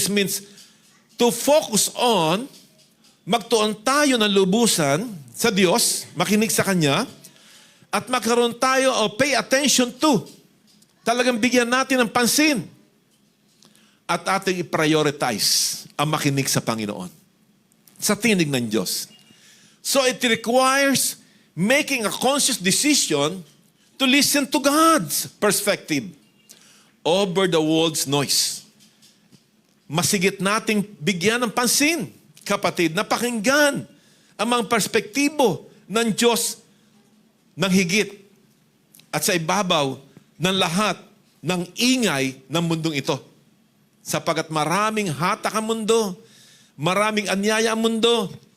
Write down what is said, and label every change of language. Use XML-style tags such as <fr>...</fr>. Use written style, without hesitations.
<en>This means to focus on,</en> <tl>magtuon tayo ng lubusan sa Diyos, makinig sa Kanya, at magkaroon tayo o</tl> <en>pay attention to.</en> <tl>Talagang bigyan natin ng pansin. At ating i-prioritize ang makinig sa Panginoon. Sa tinig ng Diyos.</tl> <en>So it requires making a conscious decision to listen to God's perspective over the world's noise.</en> <tl>Masigit nating bigyan ng pansin, kapatid, na pakinggan ang mga perspektibo ng Diyos ng higit at sa ibabaw ng lahat ng ingay ng mundong ito. Sapagat maraming hatak ang mundo, maraming anyaya ang mundo.</tl>